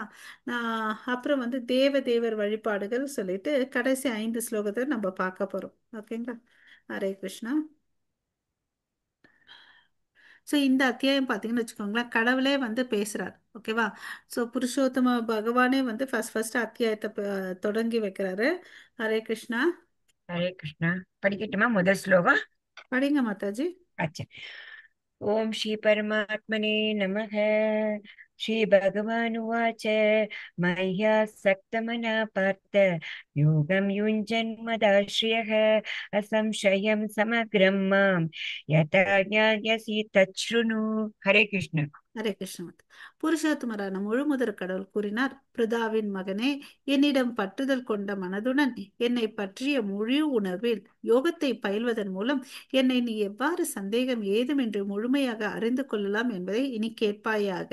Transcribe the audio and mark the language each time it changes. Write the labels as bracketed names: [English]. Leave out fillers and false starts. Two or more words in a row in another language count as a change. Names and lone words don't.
[Tamil] அப்புறம் வந்து தேவர் வழிபாடுகள் சொல்லிட்டு கடைசி 5 ஸ்லோகத்தை நம்ம பார்க்க போகிறோம். ஓகேங்களா? ஹரே கிருஷ்ணா. ஸோ இந்த அத்தியாயம் பார்த்தீங்கன்னு வச்சுக்கோங்களேன், கடவுளே வந்து பேசுகிறார். ஓகேவா? ஸோ புருஷோத்தம பகவானே வந்து ஃபர்ஸ்ட் அத்தியாயத்தை தொடங்கி வைக்கிறாரு. ஹரே கிருஷ்ணா. हरे कृष्णा। படிக்கட்டுமா முதல் ஸ்லோகம்? படிங்க மாதாஜி. [Sanskrit] अच्छा। ओम श्री परमात्मने नमः। श्री भगवान उवाच मय्यासक्तमना पार्थ योगं युञ्जन्मदाश्रयः असंशयं समग्रं मां यथा ज्ञास्यसि तच्छृणु। हरे कृष्ण। [Tamil] ஹரே கிருஷ்ண. புருஷோத்தமரான முழுமுதற் கடவுள் கூறினார், பிருதாவின் மகனே, என்னிடம் பற்றுதல் கொண்ட மனதுடன் என்னை பற்றிய முழு உணர்வில் யோகத்தை பயில்வதன் மூலம் என்னை நீ எவ்வாறு சந்தேகம் ஏதுமின்றி முழுமையாக அறிந்து கொள்ளலாம் என்பதை இனி கேட்பாயாக.